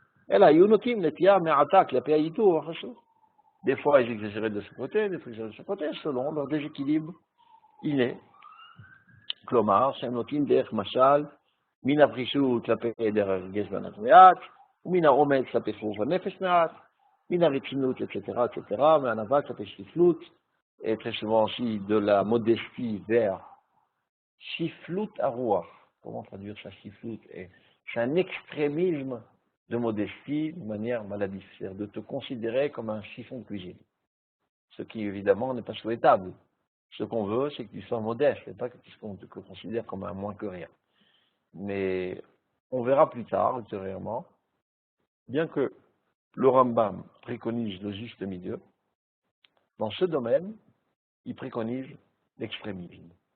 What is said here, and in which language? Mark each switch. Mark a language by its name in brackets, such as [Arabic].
[Hebrew] אלא היו נוטים נטייה מעתה כלפי הייתור החשוב. [French] Des fois, ils exagéraient de ce côté, des fois, ils exagéraient de ce côté, selon leur déséquilibre inné. [Hebrew] כלומר, שהם נוטים דרך משל, מן הפרישות כלפי היעדר הרגש והנפש מעט, ומן האומץ כלפי חירוף הנפש מעט, מן הרצינות, [French] etc., [Hebrew] מהענווה כלפי שפלות, [French] et très souvent aussi de la modestie vers [Hebrew] shiflut arouach. [French] Comment traduire ça, shiflut? C'est un extrémisme de modestie de manière maladive, c'est-à-dire de te considérer comme un chiffon de cuisine. Ce qui, évidemment, n'est pas souhaitable. Ce qu'on veut, c'est que tu sois modeste, et pas que tu te considères comme un moins que rien. Mais on verra plus tard, ultérieurement, bien que le Rambam préconise le juste milieu, dans ce domaine, il préconise l'extrémisme.